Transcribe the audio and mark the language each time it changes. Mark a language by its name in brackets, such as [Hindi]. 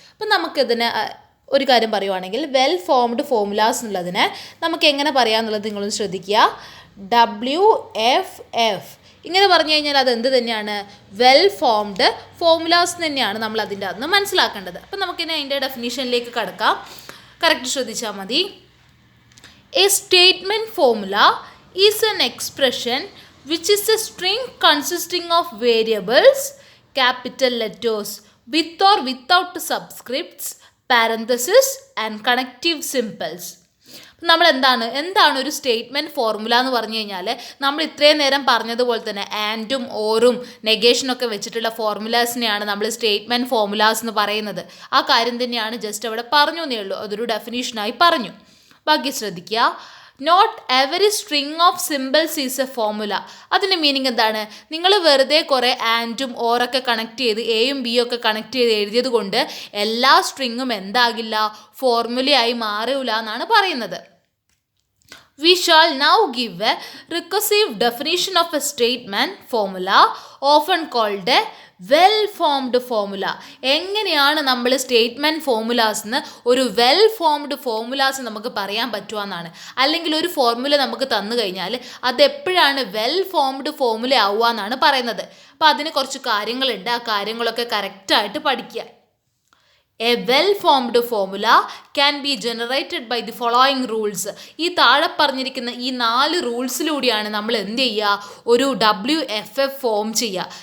[Malayalam] അപ്പം നമുക്കിതിന് ഒരു കാര്യം പറയുവാണെങ്കിൽ വെൽ ഫോംഡ് ഫോർമുലാസ് എന്നുള്ളതിനെ നമുക്ക് എങ്ങനെ പറയാമെന്നുള്ളത് നിങ്ങളൊന്ന് ശ്രദ്ധിക്കുക. WFF ഇങ്ങനെ പറഞ്ഞു കഴിഞ്ഞാൽ അത് എന്ത് തന്നെയാണ്? വെൽ ഫോംഡ് ഫോർമുലാസ് തന്നെയാണ് നമ്മൾ അതിൻ്റെ അകത്ത് മനസ്സിലാക്കേണ്ടത്. അപ്പം നമുക്കിനി അതിൻ്റെ ഡെഫിനീഷനിലേക്ക് കടക്കാം. കറക്റ്റ് ശ്രദ്ധിച്ചാൽ മതി. [English] A statement formula is an expression which is a string consisting of variables, capital letters, with or without subscripts, parenthesis and connective symbols. [Malayalam] നമ്മൾ എന്താണ് ഒരു സ്റ്റേറ്റ്മെൻറ്റ് ഫോർമുല എന്ന് പറഞ്ഞു കഴിഞ്ഞാൽ നമ്മൾ ഇത്രയും നേരം പറഞ്ഞതുപോലെ തന്നെ ആൻഡും ഓറും നെഗേഷനൊക്കെ വെച്ചിട്ടുള്ള ഫോർമുലാസിനെയാണ് നമ്മൾ സ്റ്റേറ്റ്മെൻറ്റ് ഫോർമുലാസ് എന്ന് പറയുന്നത്. ആ കാര്യം തന്നെയാണ് ജസ്റ്റ് അവിടെ പറഞ്ഞു എന്നേ ഉള്ളൂ, അതൊരു ഡെഫിനീഷനായി പറഞ്ഞു. ബാക്കി ശ്രദ്ധിക്കുക. [English] Note every string of symbols is a formula. [Malayalam] അതിൻ്റെ മീനിങ് എന്താണ്? നിങ്ങൾ വെറുതെ കുറേ ആൻഡും ഓറൊക്കെ കണക്ട് ചെയ്ത് എയും ബിയും ഒക്കെ കണക്ട് ചെയ്ത് എഴുതിയത് കൊണ്ട് എല്ലാ സ്ട്രിങ്ങും എന്താകില്ല, ഫോർമുലയായി മാറില്ല എന്നാണ് പറയുന്നത്. [English] We shall now give a recursive definition of a statement formula, often called a well-formed formula. [Malayalam] എങ്ങനെയാണ് നമ്മൾ സ്റ്റേറ്റ്മെൻറ്റ് ഫോർമുലാസ്ന്ന് ഒരു വെൽ ഫോംഡ് ഫോർമുലാസ് നമുക്ക് പറയാൻ പറ്റുമെന്നാണ്. അല്ലെങ്കിൽ ഒരു ഫോർമുല നമുക്ക് തന്നു കഴിഞ്ഞാൽ അതെപ്പോഴാണ് വെൽ ഫോംഡ് ഫോർമുല ആവുക എന്നാണ് പറയുന്നത്. അപ്പോൾ അതിന് കുറച്ച് കാര്യങ്ങളുണ്ട്, ആ കാര്യങ്ങളൊക്കെ കറക്റ്റായിട്ട് പഠിക്കുക. [English] A well-formed formula can be generated by the following rules. [Malayalam] ഈ താഴെ പറഞ്ഞിരിക്കുന്ന ഈ 4 റൂൾസിലൂടെയാണ് നമ്മൾ എന്ത് ചെയ്യുക, ഒരു WFF ഫോം ചെയ്യുക.